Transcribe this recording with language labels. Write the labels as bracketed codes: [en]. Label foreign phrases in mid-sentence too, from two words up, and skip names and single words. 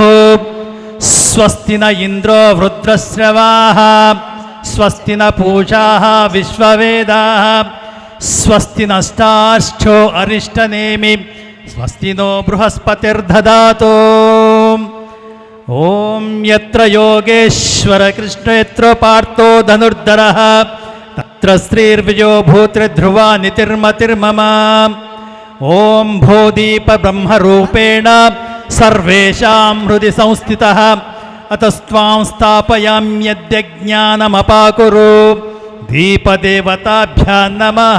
[sa] స్వస్తి న ఇంద్రో వృద్రశ్రవాః స్వస్తి న పూషాః విశ్వవేదాః స్వస్తి నష్టార్ష్ఠో అరిష్టనేమి స్వస్తి నో బృహస్పతిర్దదాతు. ఓం యత్ర యోగేశ్వర కృష్ణ యత్ర పార్థో ధనుర్ధరః తత్ర శ్రీర్విజో భూత్రిధ్రువా నితిర్మతిర్మమ. ఓం భూదీప బ్రహ్మరూపేణ సర్వేషాం హృది సంస్థితః అతస్త్వాం స్థాపయామ్యద్య జ్ఞానమపాకురు. దీపదేవతాభ్యాం నమః.